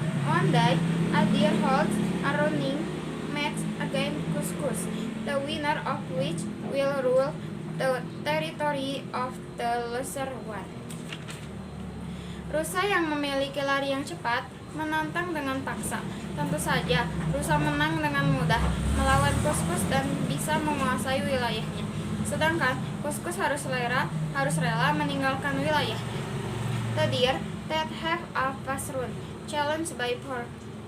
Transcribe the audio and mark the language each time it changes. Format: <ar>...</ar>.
<en>One day, a deer holds a running match against Kus-kus, the winner of which will rule the territory of the lesser one.</en> <id>Rusa yang memiliki lari yang cepat menantang dengan paksa. Tentu saja, rusa menang dengan mudah melawan Kus-kus dan bisa menguasai wilayahnya. Sedangkan Kus-kus harus rela meninggalkan wilayahnya.</id> <en>The deer that have a fast run challenged by force.</en>